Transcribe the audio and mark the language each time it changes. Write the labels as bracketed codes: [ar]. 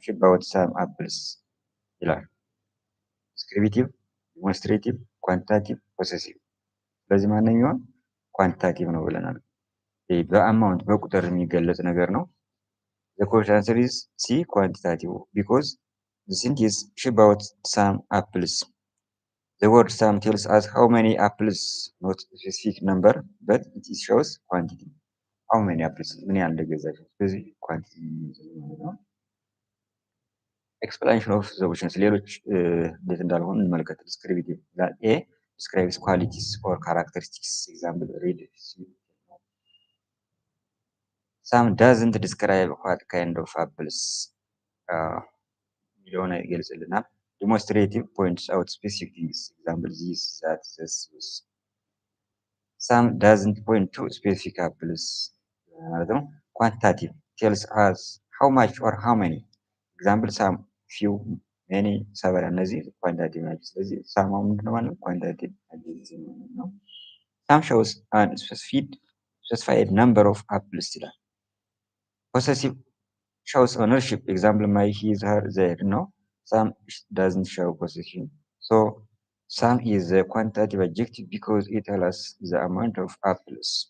[en] she bought some apples [am] ይላል። [en] ዲስክሪፕቲቭ፣ ዲሞንስትሬቲቭ፣ ኳንቲታቲቭ፣ ፖሰሲቭ። [am] ስለዚህ ማንኛውም ኳንቲታቲቭ ነው ብለናል። በአማውንት በቁጥር የሚገለጽ ነገር ነው። [en] the correct answer is C quantitative because the sentence she bought some apples. The word some tells us how many apples, not a specific number, but it shows quantity. How many apples? [am] ምን ያህል እንደገዛች። ስለዚህ ኳንቲቲ ነው። [en] explanation of the options [am] ሌሎች እንዴት እንዳልሆኑ እንመልከት። descriptive ይላል። [en] A describes qualities or characteristics. Example read. Some doesn't describe what kind of apples [am] የሚለውን ይገልጽልናል። [en] demonstrative points out specific things. Example this, that, this. Some doesn't point to specific apples [am] ማለት ነው። [en] quantitative tells us how much or how many. Example some, few, many, several [am] እነዚህ ኳንቲታቲቭ ናቸው። ስለዚህ ሳም ምንድነው ማለት ነው? ኳንቲታቲቭ አድጀክቲቭ ነው። [en] some shows an specified number of apples [am] ይላል። [en] possessive shows ownership. Example my, his, her, their [am] ነው። [en] some doesn't show possession. So some is a quantitative adjective because it tells us the amount of apples.